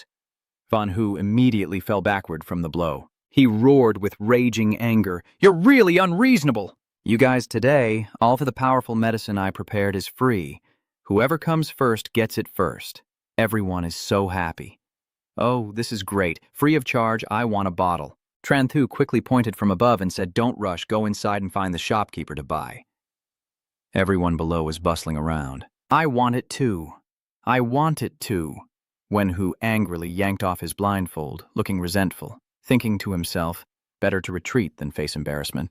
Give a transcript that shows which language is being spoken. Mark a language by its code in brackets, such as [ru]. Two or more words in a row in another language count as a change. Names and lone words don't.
[en] Van Hu immediately fell backward from the blow. He roared with raging anger, you're really unreasonable! You guys, today, all for the powerful medicine I prepared is free. Whoever comes first gets it first. Everyone is so happy. Oh, this is great. Free of charge, I want a bottle. Tran Thu quickly pointed from above and said, don't rush, go inside and find the shopkeeper to buy. Everyone below was bustling around. I want it too. I want it too. Wen Hu angrily yanked off his blindfold, looking resentful, thinking to himself, better to retreat than face embarrassment.